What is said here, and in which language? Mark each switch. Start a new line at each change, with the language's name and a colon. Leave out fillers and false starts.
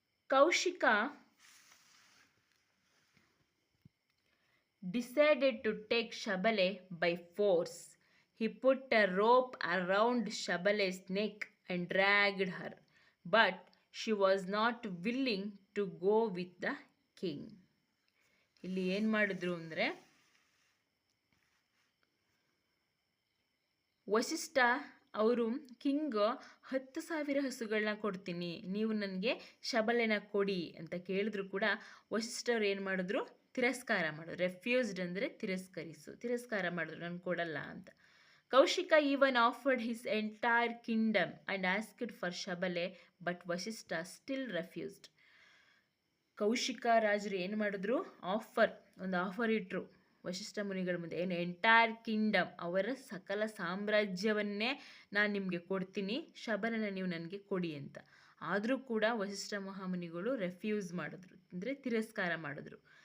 English: Kaushika decided to take Shabale by force. He put a rope around Shabale's neck and dragged her. But she was not willing to go with the king.
Kannada: ಇಲ್ಲಿ ಏನು ಮಾಡಿದ್ರು ಅಂದರೆ, ವಸಿಷ್ಠ ಅವರು king 10,000 ಹಸುಗಳನ್ನ ಕೊಡ್ತೀನಿ, ನೀವು ನನಗೆ ಶಬಲೆನ ಕೊಡಿ ಅಂತ ಕೇಳಿದ್ರು ಕೂಡ ವಸಿಷ್ಠವ್ರು ಏನು ಮಾಡಿದ್ರು, ತಿರಸ್ಕಾರ ಮಾಡಿದ್ರು. ರೆಫ್ಯೂಸ್ಡ್ ಅಂದರೆ ತಿರಸ್ಕಾರ ಮಾಡಿದ್ರು, ನಾನು ಕೊಡಲ್ಲ ಅಂತ.
English: Kaushika even offered his entire kingdom and asked for Shabale, but Vasishtha still refused.
Kannada: Kaushika ರಾಜರು ಏನು ಮಾಡಿದ್ರು, ಒಂದು ಆಫರ್ ಇಟ್ಟರು ವಸಿಷ್ಠ ಮುನಿಗಳ ಮುಂದೆ. ಏನು?
English: entire kingdom,
Kannada: ಅವರ ಸಕಲ ಸಾಮ್ರಾಜ್ಯವನ್ನೇ ನಾನು ನಿಮಗೆ ಕೊಡ್ತೀನಿ, ಶಬಲನ ನೀವು ನನಗೆ ಕೊಡಿ ಅಂತ. ಆದರೂ ಕೂಡ ವಸಿಷ್ಠ ಮಹಾಮುನಿಗಳು ರೆಫ್ಯೂಸ್ ಮಾಡಿದ್ರು, ಅಂದರೆ ತಿರಸ್ಕಾರ ಮಾಡಿದ್ರು.